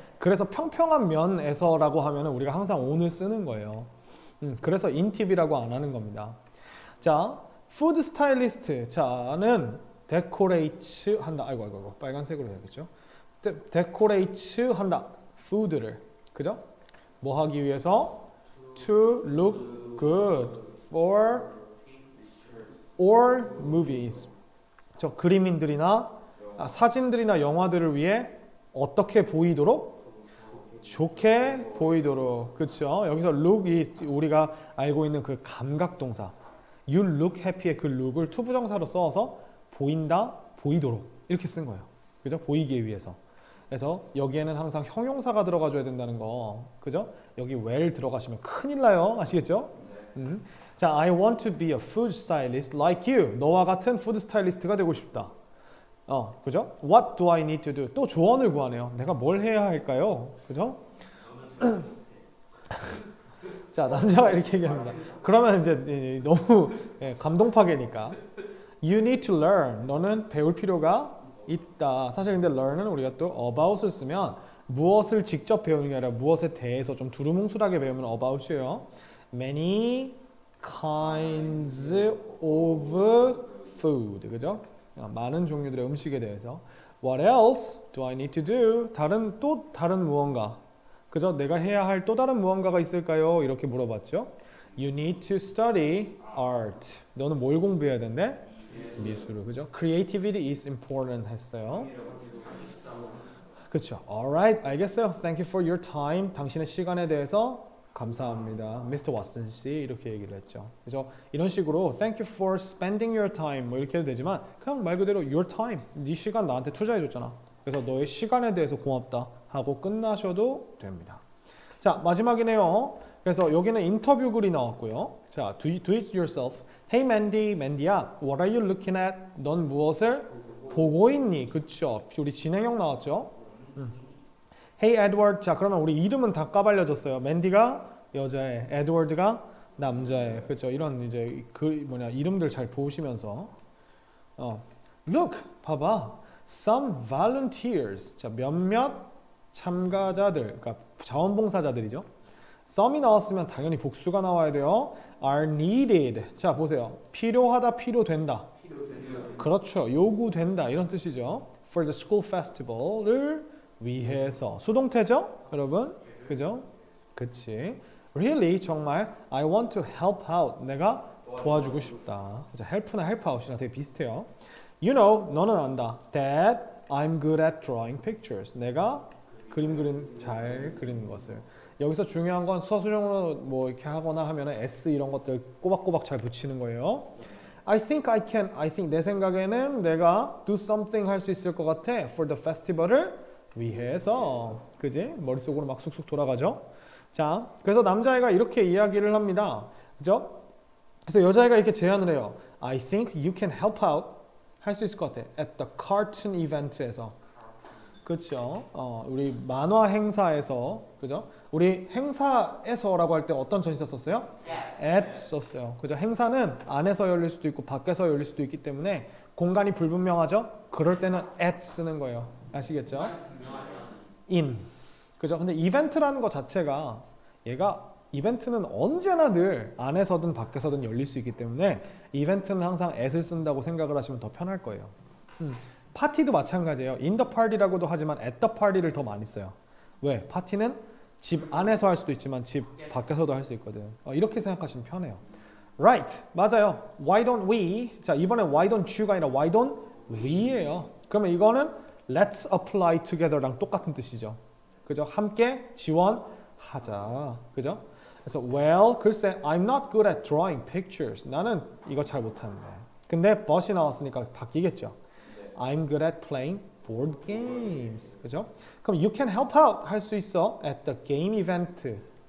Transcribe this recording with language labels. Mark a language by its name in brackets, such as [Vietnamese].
[Korean] 그래서 평평한 면에서라고 하면 우리가 항상 on을 쓰는 거예요. 그래서 in TV라고 안 하는 겁니다. 자, food stylist 자는 decorate 한다. 아이고 빨간색으로 해야겠죠. decorate 한다. food를. 그죠? 뭐 하기 위해서? [English] To look good for or movies. [Korean] 저 그림인들이나 사진들이나 영화들을 위해 어떻게 보이도록? 좋게 보이도록. 그렇죠? 여기서 look이 우리가 알고 있는 그 감각 동사. [English] You look happy [Korean] 의 그 look을 투부정사로 써서 보인다, 보이도록 이렇게 쓴 거예요. 그죠? 보이기 위해서. 그래서 여기에는 항상 형용사가 들어가줘야 된다는 거. 그죠? 여기 well 들어가시면 큰일 나요. 아시겠죠? 자, [English] I want to be a food stylist like you. [Korean] 너와 같은 food stylist가 되고 싶다. 그죠? [English] What do I need to do? [Korean] 또 조언을 구하네요. 내가 뭘 해야 할까요? 그죠? 자, 남자가 이렇게 얘기합니다. 그러면 이제 너무 감동 파괴니까. [English] You need to learn. [Korean] 너는 배울 필요가 있다. 사실 근데 learn은 우리가 또 about을 쓰면 무엇을 직접 배우는 게 아니라 무엇에 대해서 좀 두루뭉술하게 배우면 about이에요. [English] Many kinds of food. 그죠? [Korean] 많은 종류들의 음식에 대해서. [English] What else do I need to do? [Korean] 다른 무언가. 그죠? 내가 해야 할 또 다른 무언가가 있을까요? 이렇게 물어봤죠. [English] You need to study art. [Korean] 너는 뭘 공부해야 된대? 미술을. 그죠? [English] Creativity is important [Korean] 했어요. 그렇죠. [English] Alright, [Korean] 알겠어요. [English] Thank you for your time. [Korean] 당신의 시간에 대해서 감사합니다. [English] Mr. [Korean] Watson 씨 이렇게 얘기를 했죠. 그래서 이런 식으로 [English] Thank you for spending your time [Korean] 뭐 이렇게 해도 되지만 그냥 말 그대로 your time. 네 시간 나한테 투자해 줬잖아. 그래서 너의 시간에 대해서 고맙다 하고 끝나셔도 됩니다. 자, 마지막이네요. 그래서 여기는 인터뷰 글이 나왔고요. 자, [English] do it yourself. Hey Mandy야, what are you looking at? [Korean] 넌 무엇을 보고 있니? 그쵸? 우리 진행형 나왔죠? [English] Hey Edward. [Korean] 자, 그러면 우리 이름은 다 까발려졌어요. 맨디가 여자애, 에드워드가 남자애. 그렇죠? 이런 이제 이름들 잘 보시면서 [English] Look, [Korean] 봐봐. [English] Some volunteers. [Korean] 자, 몇몇 참가자들, 그러니까 자원봉사자들이죠. some이 나왔으면 당연히 복수가 나와야 돼요. [English] are needed. [Korean] 자, 보세요. 필요하다, 필요된다. 그렇죠. 요구된다 이런 뜻이죠. [English] For the school festival [Korean] 을 위해서. 수동태죠? 여러분? 그죠? 그치. [English] Really, [Korean] 정말 [English] I want to help out. [Korean] 내가 도와주고 싶다. 그죠? help나 help out이랑 되게 비슷해요. [English] You know, [Korean] 너는 안다. [English] That I'm good at drawing pictures. [Korean] 내가 잘 그리는 것을. 여기서 중요한 건 수서수정으로 뭐 이렇게 하거나 하면은 s 이런 것들 꼬박꼬박 잘 붙이는 거예요. [English] I think [Korean] 내 생각에는 내가 [English] do something [Korean] 할 수 있을 것 같아 [English] for the festival [Korean] 을 위해서. 그지? 머릿속으로 막 쑥쑥 돌아가죠. 자, 그래서 남자애가 이렇게 이야기를 합니다. 그죠? 그래서 여자애가 이렇게 제안을 해요. [English] I think you can help out [Korean] 할 수 있을 것 같아 [English] at the cartoon event에서. [Korean] 그렇죠. 우리 만화 행사에서, 그죠? 우리 행사에서라고 할 때 어떤 전치사 썼어요? at 썼어요. 그죠? 행사는 안에서 열릴 수도 있고 밖에서 열릴 수도 있기 때문에 공간이 불분명하죠? 그럴 때는 at 쓰는 거예요. 아시겠죠? in. 그죠? 근데 이벤트라는 것 자체가 얘가 이벤트는 언제나 늘 안에서든 밖에서든 열릴 수 있기 때문에 이벤트는 항상 at을 쓴다고 생각을 하시면 더 편할 거예요. 파티도 마찬가지예요. [English] in the party [Korean] 라고도 하지만 [English] at the party [Korean] 를 더 많이 써요. 왜? 파티는 집 안에서 할 수도 있지만 집 밖에서도 할 수 있거든. 이렇게 생각하시면 편해요. [English] Right, [Korean] 맞아요. [English] Why don't we? [Korean] 자, 이번에 why don't you가 아니라 why don't we예요. 그러면 이거는 [English] let's apply together [Korean] 랑 똑같은 뜻이죠. 그죠? 함께 지원하자. 그죠? 그래서 [English] well, [Korean] 글쎄 [English] I'm not good at drawing pictures. [Korean] 나는 이거 잘 못하는데. 근데 but이 나왔으니까 바뀌겠죠. [English] I'm good at playing board games. [Korean] 그죠? 그럼 [English] you can help out [Korean] 할 수 있어 [English] at the game event.